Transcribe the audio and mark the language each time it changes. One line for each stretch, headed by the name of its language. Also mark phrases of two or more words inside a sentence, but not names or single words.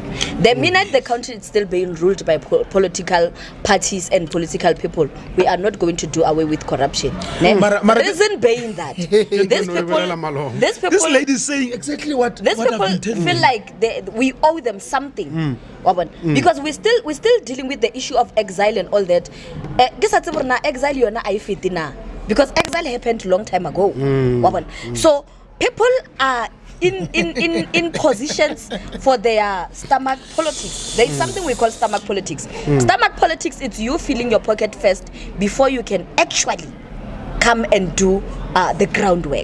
English: The minute the country is still being ruled by political parties and political people, we are not going to do away with corruption. Reason being that this lady is saying exactly what these what people I've been telling feel you. like we owe them something. Because we're still dealing with the issue of exile and all that.
Shona: Exile yona aifiti na.
English: Because exile happened a long time ago. So people are in positions for their stomach politics. There is something we call stomach politics. Stomach politics, it's you filling your pocket first before you can actually come and do the groundwork.